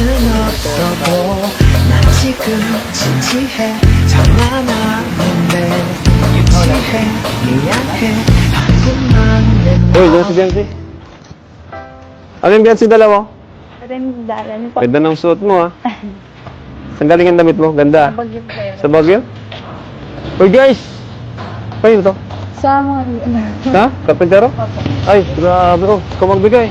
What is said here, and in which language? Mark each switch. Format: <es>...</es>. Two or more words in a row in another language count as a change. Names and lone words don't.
<ko>없어도 난 지금 진지해 장난하는데 유치해 미안해 하지만 내</ko> <tl>Uy, doon si Biancy. Ano yung Biancy dala mo? Dalan po. Ganda ng suot mo, ha? Saan galing ang damit mo? Ganda. Bagyo po. Sa Baguio? Uy, guys! Kayo to? Sa mga dito. Ha? Kapintero? Ay, grabe. Oh, ikaw magbigay.</tl>